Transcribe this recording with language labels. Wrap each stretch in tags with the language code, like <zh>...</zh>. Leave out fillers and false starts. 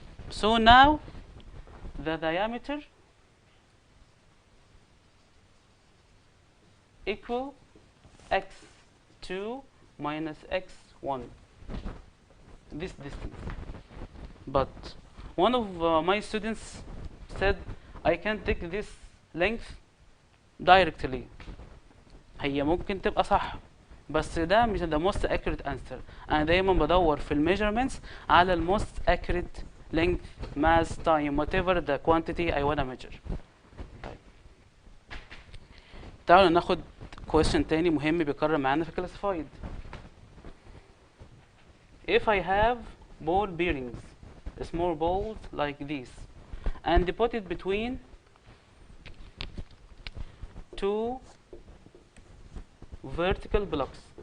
<en>So now the diameter equal x2 minus x1, this distance. But one of my students said I can take this length directly.</en> <ar>هي ممكن تبقى صح بس ده مش</ar> <en>the most accurate answer.</en> <ar>أنا دايما بدور في الميجرمنتس على ال</ar> <en>most accurate length, mass, time, whatever the quantity I wanna measure.</en> <ar>طيب تعالوا ناخد question تاني مهم بيكرر معانا في classified.</ar> <en>If I have ball bearings, small balls like this, and put it between two vertical blocks,</en>